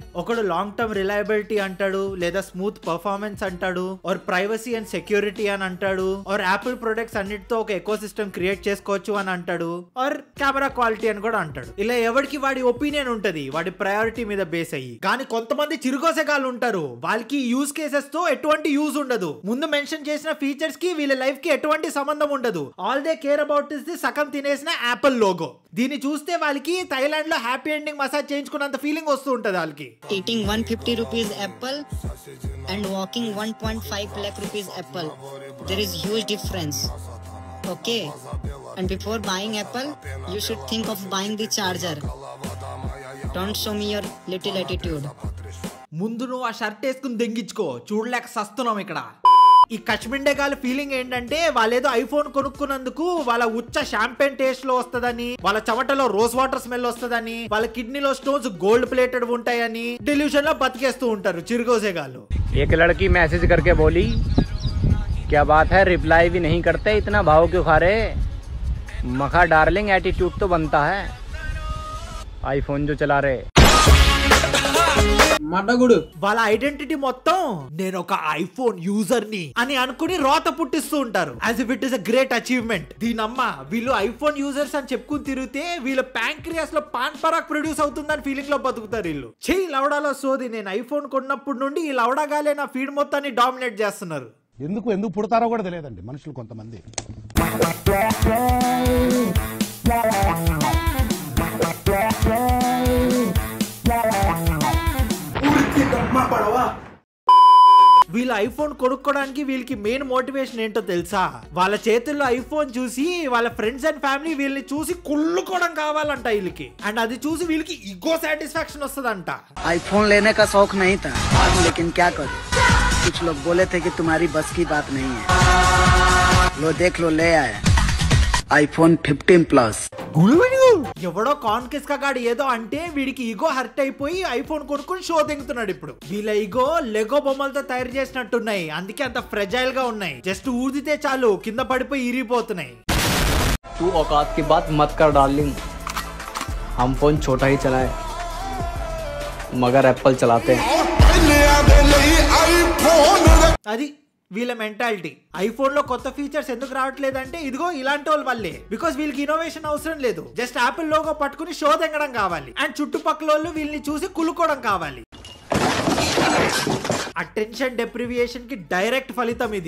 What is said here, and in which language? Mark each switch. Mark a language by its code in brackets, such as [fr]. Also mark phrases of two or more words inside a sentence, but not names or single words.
[te] ఒకడు [en] long term reliability [te] అంటాడు, లేదా [en] smooth performance [te] అంటాడు, [en] or privacy and security [te] అని అంటాడు, [en] or Apple products [te] అన్నిటితో ఒక [en] eco system create [te] చేసుకోవచ్చు అని అంటాడు, [en] or camera quality [te] అని కూడా అంటాడు. ఇలా ఎవరికి వాడి ఒపీనియన్ ఉంటది, వాడి ప్రయారిటీ మీద బేస్ అయ్యి. కానీ కొంతమంది చిరుగోసెగాళ్ళు ఉంటారు, వాళ్ళకి [en] use cases [te] తో ఎటువంటి యూజ్ ఉండదు. ముందు మెన్షన్ చేసిన ఫీచర్స్ కి వీళ్ళ లైఫ్ కి ఎటువంటి సంబంధం ఉండదు. [en] all they care about is the [te] సగం తినేసిన [en] Apple logo. [te] దీన్ని చూస్తే వాళ్ళకి థైలాండ్ లో [en] happy ending massage [te] చేయించుకున్నంత ఫీలింగ్ వస్తూ ఉంటది వాళ్ళకి. [en] Eating 150 rupees apple and walking 1.5 lakh rupees apple, there is huge difference. Okay, and before buying apple you should think of buying the charger. Don't show me your little attitude. [te] ముందు నువ్వు ఆ షర్ట్ వేసుకుని దెంగించుకో, చూడలేక సస్తున్నాం ఇక్కడ. ఈ కచ్మిండేగాల ఫీలింగ్ ఏంటంటే వాళ్ళేదో ఐఫోన్ కొనుక్కున్నందుకు వాళ్ళ ఉచ్చ [en] champagne taste [te] లో వస్తుందని, వాళ్ళ చెమటలో [en] rose water smell [te] వస్తుందని, వాళ్ళ కిడ్నీలో [en] stones gold plated [te] ఉంటాయని డెల్యూషన్ లో బతికేస్తూ ఉంటారు చిరుగోసేగాళ్ళు. [hi] एक लड़की मैसेज करके बोली, क्या बात है रिप्लाई भी नहीं करते, इतना भाव क्यों खा रहे? मखा [en] darling attitude [hi] तो बनता है आईफोन जो चला रहे. [te] వాళ్ళ ఐడెంటిటీ మొత్తం నేను ఒక [en] iPhone user [te] ని అని అనుకుని రోత పుట్టిస్తూ ఉంటారు, [en] as if it is a great achievement. [te] దీనమ్మ వీళ్ళు [en] iPhone users [te] అని చెప్పుకుని తిరిగితే వీళ్ళ ప్యాంక్రియాస్ లో పాన్ పరాక్ ప్రొడ్యూస్ అవుతుందని ఫీలింగ్ లో బతుకుతారు వీళ్ళు. చెయ్యి లవడాలో సోది. నేను ఐఫోన్ కొన్నప్పటి నుండి ఈ లవడాగాలే నా ఫీడ్ మొత్తాన్ని డామినేట్ చేస్తున్నారు. ఎందుకు పుడతారో కూడా తెలియదండి మనుషులు కొంతమంది. వీళ్ళ ఐఫోన్ కొనుక్కోవడానికి వీళ్ళకి [en] main motivation [te] ఏంటో తెలుసా? వాళ్ళ చేతుల్లో ఐఫోన్ చూసి వాళ్ళ [en] friends and family [te] వీళ్ళని చూసి కుళ్ళుకోవడం కావాలంట వీళ్ళకి. అండ్ అది చూసి వీళ్ళకి [en] ego satisfaction [te] వస్తుందంట. [hi] iPhone लेने का शौक नहीं था, लेकिन क्या करूं, कुछ लोग बोले थे कि तुम्हारी बस की बात नहीं है, लो देख लो ले आया iPhone 15 Plus. [te] ఎవడో కాన్కిస్కా గాడు ఏదో అంటే వీడికి [en] ego hurt [te] అయిపోయి ఐఫోన్ కొనుక్కుని షో దింగుతున్నాడు. ఇప్పుడు వీళ్ళ ఈగో లెగో బొమ్మలతో తయారు చేసినట్టున్నాయి, అందుకే అంత ఫ్రెజైల్ గా ఉన్నాయి. జస్ట్ ఊదితే చాలు కింద పడిపోయి ఇరిగిపోతున్నాయి. [hi] तू औकात की बात मत कर डार्लिंग, हम फोन छोटा ही चलाए मगर एप्पल चलाते हैं. [te] అది వీళ్ళ మెంటాలిటీ. ఐఫోన్ లో కొత్త ఫీచర్స్ ఎందుకు రావట్లేదంటే ఇదిగో ఇలాంటి వాళ్ళ వల్లే. బికాస్ వీళ్ళకి ఇన్నోవేషన్ అవసరం లేదు, జస్ట్ [en] Apple logo [te] పట్టుకుని షో తెంగడం కావాలి. అండ్ చుట్టుపక్కల వాళ్ళు వీళ్ళని చూసి కులుకోవడం కావాలి. [en] attention deprivation [te] కి డైరెక్ట్ ఫలితం ఇది.